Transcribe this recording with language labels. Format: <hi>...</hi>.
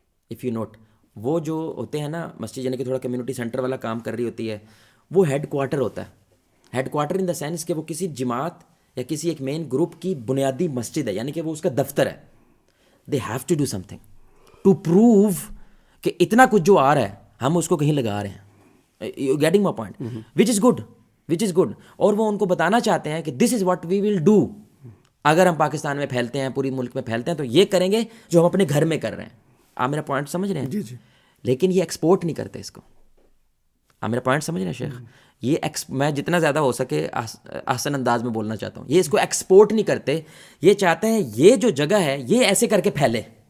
<en>if you note,</en> <ur>وہ جو ہوتے ہیں نا مسجد، یعنی کہ تھوڑا کمیونٹی سینٹر والا کام کر رہی ہوتی ہے، وہ ہیڈ کوارٹر ہوتا ہے. Head quarter</ur> <en>in the sense</en> <ur>کہ وہ کسی جماعت یا کسی ایک مین گروپ کی بنیادی مسجد ہے، یعنی کہ وہ اس کا دفتر ہے.</ur> <en>they have to do something to prove</en> <ur>کہ اتنا کچھ جو آ رہا ہے ہم اس کو کہیں لگا رہے ہیں.</ur> <en>You getting my point? Which is good.</en> <ur>اور وہ ان کو بتانا چاہتے ہیں کہ</ur> <en>This is what we will do.</en> <ur>اگر ہم پاکستان میں پھیلتے ہیں، پوری ملک میں پھیلتے ہیں، تو یہ کریں گے جو ہم اپنے گھر میں کر رہے ہیں. آپ میرا پوائنٹ سمجھ رہے ہیں؟ جی. لیکن یہ ایکسپورٹ نہیں کرتے اس کو. آپ میرا پوائنٹ سمجھ رہے ہیں شیخ؟ یہ میں جتنا زیادہ ہو سکے آسان انداز میں بولنا چاہتا ہوں. یہ اس کو ایکسپورٹ نہیں کرتے، یہ چاہتے ہیں یہ جو جگہ ہے یہ ایسے کر کے پھیلے.</ur>